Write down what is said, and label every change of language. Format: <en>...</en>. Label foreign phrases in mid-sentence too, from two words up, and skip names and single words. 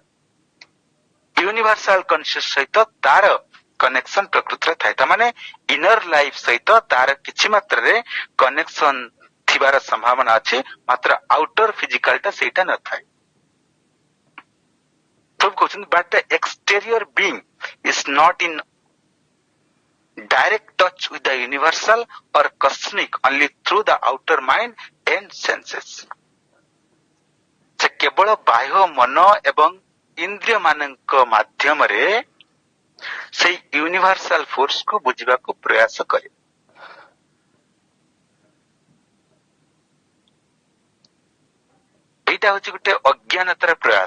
<en>universal conscious</en> <or>ସହିତ ତାର କନେକ୍ସନ ପ୍ରକୃତରେ ଥାଏ। ତାମାନେ</or> <en>inner life</en> <or>ସହିତ ତାର କିଛି ମାତ୍ରାରେ କନେକ୍ସନ ଥିବାର ସମ୍ଭାବନା ଅଛି, ମାତ୍ର</or> <en>outer physical</en> <or>ଟା ସେଇଟା ନଥାଏ। ପ୍ରଭୁ କହୁଛନ୍ତି</or> <en>but the exterior being is not in direct touch with the universal or cosmic only through the outer mind and senses.</en> <or>ସେ କେବଳ ବାହ୍ୟ ମନ ଏବଂ ଇନ୍ଦ୍ରିୟ ମାନଙ୍କ ମାଧ୍ୟମରେ ସେଇ</or> <en>universal force</en> <or>କୁ ବୁଝିବାକୁ ପ୍ରୟାସ କରେ। ଏଇଟା ହଉଛି ଗୋଟେ ଅଜ୍ଞାନତାର ପ୍ରୟାସ।</or>